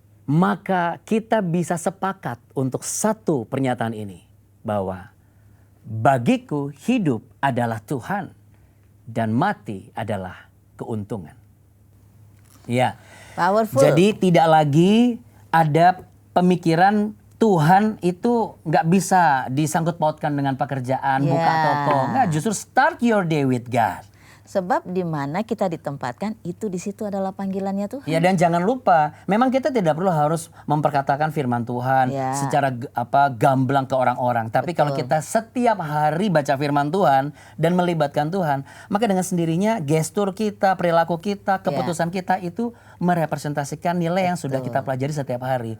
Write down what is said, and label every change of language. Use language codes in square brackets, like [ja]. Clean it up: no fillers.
[id] maka kita bisa sepakat untuk satu pernyataan ini, bahwa bagiku hidup adalah Tuhan dan mati adalah keuntungan. Ya, [en] powerful. [id] Jadi tidak lagi ada pemikiran Tuhan itu nggak bisa disangkut pautkan dengan pekerjaan, buka toko. Nggak, justru [en] start your day with God. [id] Sebab di mana kita ditempatkan, itu di situ adalah panggilannya Tuhan. Ya, dan jangan lupa, memang kita tidak perlu harus memperkatakan firman Tuhan secara gamblang ke orang-orang. Tapi kalau kita setiap hari baca firman Tuhan dan melibatkan Tuhan, maka dengan sendirinya gestur kita, perilaku kita, keputusan kita itu merepresentasikan nilai yang sudah kita pelajari setiap hari.